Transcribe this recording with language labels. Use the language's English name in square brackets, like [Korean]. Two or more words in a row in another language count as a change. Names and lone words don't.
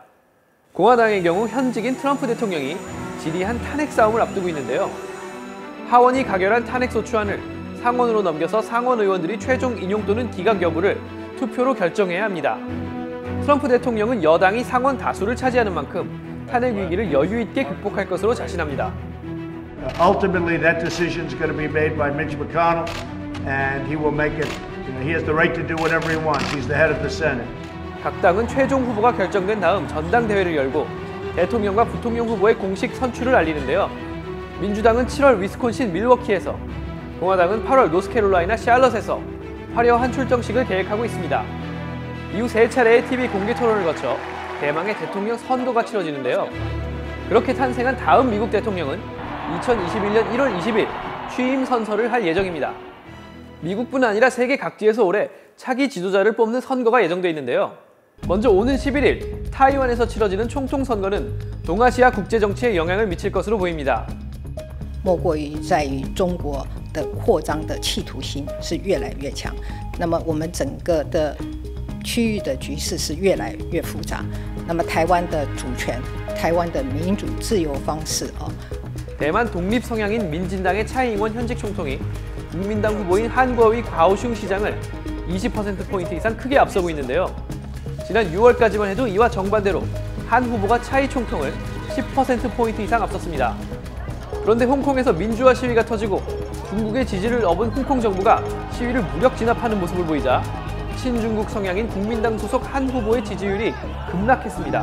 [Korean] 공화당의 경우 현직인 트럼프 대통령이 지리한 탄핵 싸움을 앞두고 있는데요. 하원이 가결한 탄핵 소추안을 상원으로 넘겨서 상원 의원들이 최종 인용 또는 기각 여부를 투표로 결정해야 합니다. 트럼프 대통령은 여당이 상원 다수를 차지하는 만큼 탄핵 위기를 여유 있게 극복할 것으로 자신합니다. [English] Ultimately, that decision is going to be made by Mitch McConnell, and he will make it. He has the right to do whatever he wants. He's the head of the Senate. [Korean] 각 당은 최종 후보가 결정된 다음 전당대회를 열고 대통령과 부통령 후보의 공식 선출을 알리는데요. 민주당은 7월 위스콘신 밀워키에서, 공화당은 8월 노스캐롤라이나 샬럿에서 화려한 출정식을 계획하고 있습니다. 이후 3차례의 TV 공개 토론을 거쳐 대망의 대통령 선거가 치러지는데요. 그렇게 탄생한 다음 미국 대통령은 2021년 1월 20일 취임 선서를 할 예정입니다. 미국뿐 아니라 세계 각지에서 올해 차기 지도자를 뽑는 선거가 예정돼 있는데요. 먼저 오는 11일 타이완에서 치러지는 총통 선거는 동아시아 국제 정치에 영향을 미칠 것으로 보입니다. [Chinese] 莫过于在于中国的扩张的企图心是越来越强，那么我们整个的区域的局势是越来越复杂。那么台湾的主权、台湾的民主自由方式 [Korean] 대만 독립 성향인 민진당의 차이잉원 현직 총통이 국민당 후보인 한국의 과오슝 시장을 20%포인트 이상 크게 앞서고 있는데요. 지난 6월까지만 해도 이와 정반대로 한 후보가 차이 총통을 10%포인트 이상 앞섰습니다. 그런데 홍콩에서 민주화 시위가 터지고 중국의 지지를 얻은 홍콩 정부가 시위를 무력 진압하는 모습을 보이자 친중국 성향인 국민당 소속 한 후보의 지지율이 급락했습니다.